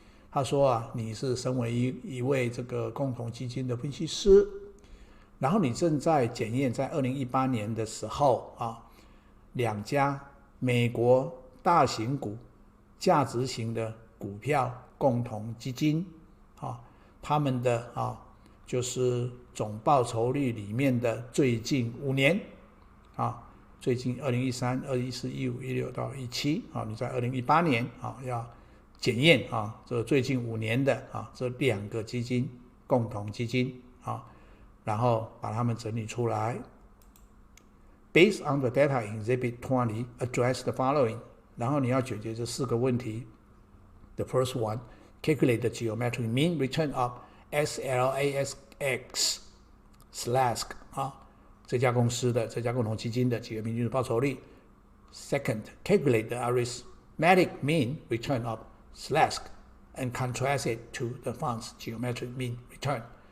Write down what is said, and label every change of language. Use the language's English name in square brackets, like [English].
[Chinese] 他说你是身为一位这个共同基金的分析师，然后你正在检验在2018年的时候2家美国大型股价值型的股票共同基金他们的就是总报酬率里面的最近5年最近2013、2014、15、16到17你在2018年要检验这最近5年的这2个基金共同基金然后把它们整理出来。 [English] Based on the data in Exhibit 20, address the following。 [Chinese] 然后你要解决这4个问题。 [English] The first one, calculate the geometric mean return of SLASX [Chinese] 这家公司的这家共同基金的几何平均数报酬率。 [English] Second, calculate the arithmetic mean return of SLASC and contrast it to the fund's geometric mean return。